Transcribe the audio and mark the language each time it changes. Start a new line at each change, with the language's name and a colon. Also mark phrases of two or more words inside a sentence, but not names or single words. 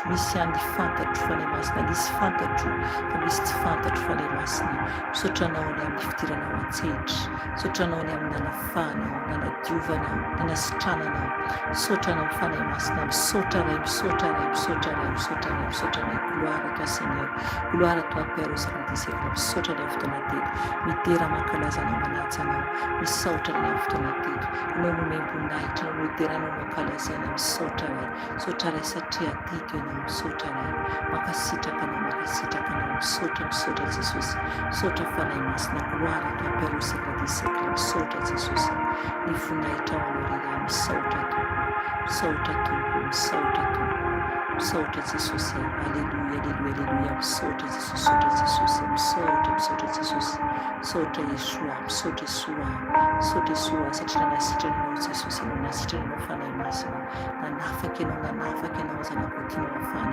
Malagasy: Misy ihany ny fantatro fanahy masina, nisy fantatro fa misy tsy fantatro fanahy masina. Misaotranao ny amin'ny fidiranao an-tsehatra, misaotranao ny amin'ny nanafahanao, nanadiovanao, nanasitrananao. Misaotranao fanahy masina, misaotra ray, misaotra ray, misaotra ray, misaotra ray, misaotra ray.
French: Gloire à toi Seigneur, gloire à toi Père au siècle des siècles.
Malagasy: Misaotra ray amin'ny fotoana teto, midera mankalaza anao, manaja anao. Misaotra ray amin'ny fotoana teto, anao nomem-boninahitra, anao midera, anao mankalazaina. Misaotra ray satria teto ianao. Misaotra ray, mankasitraka anao, mankasitraka anao. Misaotra, misaotra Jesosy, misaotra fanahy masina.
French: Gloire à toi Père au siècle des siècles.
Malagasy: Misaotra Jesosy, ny voninahitra ao anao iray. Misaotra Tompo, misaotra Tompo, misaotra Tompo. Misaotra Jesosy,
French: alléluia, alléluia, alléluia.
Malagasy: Misaotra Jesosy, misaotra Jesosy, misaotra, misaotra Jesosy, misaotra Yeshua, misaotra Yeshua, misaotra Yeshua satria nanasitrananao Jesosy, nanasitrananao fanahy masina, nanafaka ianao zanakao tianao mafana.